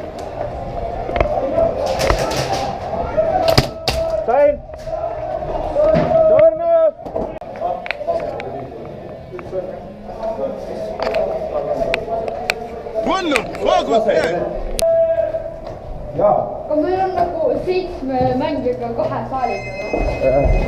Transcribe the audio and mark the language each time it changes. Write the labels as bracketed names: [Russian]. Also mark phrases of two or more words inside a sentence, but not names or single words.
[Estonian] Sain! Surnud! [English] What the fuck was that? [Estonian] aga meil on nagu 7 mängijaga 2 saaliga.